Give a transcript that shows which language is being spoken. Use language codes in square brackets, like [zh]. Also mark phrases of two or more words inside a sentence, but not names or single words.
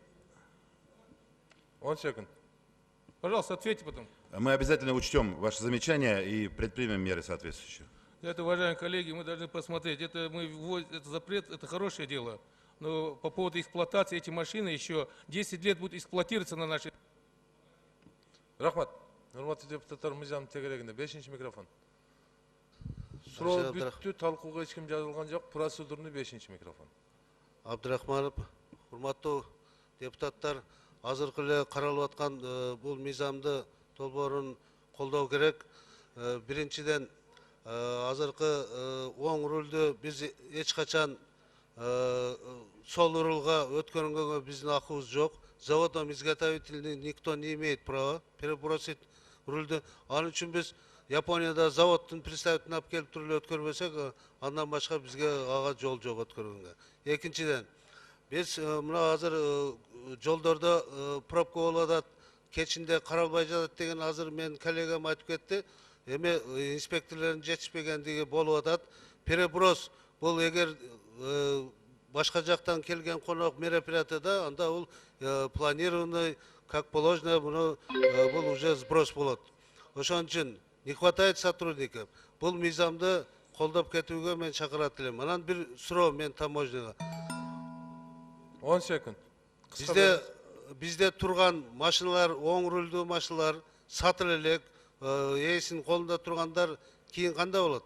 [ru] 10 секунд. Пожалуйста, ответьте потом. Мы обязательно учтем ваши замечания и предпримем меры соответствующие. Это, уважаемые коллеги, мы должны посмотреть. Это запрет, это хорошее дело. Но по поводу эксплуатации эти машины еще 10 лет будут эксплуатироваться на нашей... [ky] Рахмат. Урматтуу депутаттар, мыйзам тегерегинде 5-ші микрофон. Суроо бүттү, талкууга эч ким жазылган жок. Процедурный 5-ші микрофон. Абдрахманов, урматтуу депутаттар, азыркы эле каралып аткан бул мыйзамды долбоорун колдоо керек. Биринчиден, азыркы оң рулду биз эч качан сол рулга өткөргөнгө биздин акыбыз жок. [ru] Заводом изготовительный никто не имеет права перебросить рульды. [ky] Анын үчүн биз Японияда заводтун представителин алып келип туруп эле өткөрбөсөк, андан башка бизге ага жол жок өткөргөнгө. Экинчиден, биз мына азыр жолдордо пробка болуп атат, кечинде каралбай жатат деген азыр менин коллегам айтып кетти. Эми инспекторлордун жетишпегендиги болуп атат. Переброс бул эгер башка жактан келген конок мероприятияда, анда бул [ru] планированный, как положено, [ky] бул [ru] уже сброс [ky] болот. Ошон үчүн [ru] не хватает сотрудников. [ky] Бул мыйзамды колдоп кетүүгө мен чакырат элем. Анан бир суроо мен таможняга. [ru] 10 секунд. [ky] Бизде турган машиналар, оң рулдуу машиналар сатылып элек, ээсинин колунда тургандар кийин кандай болот?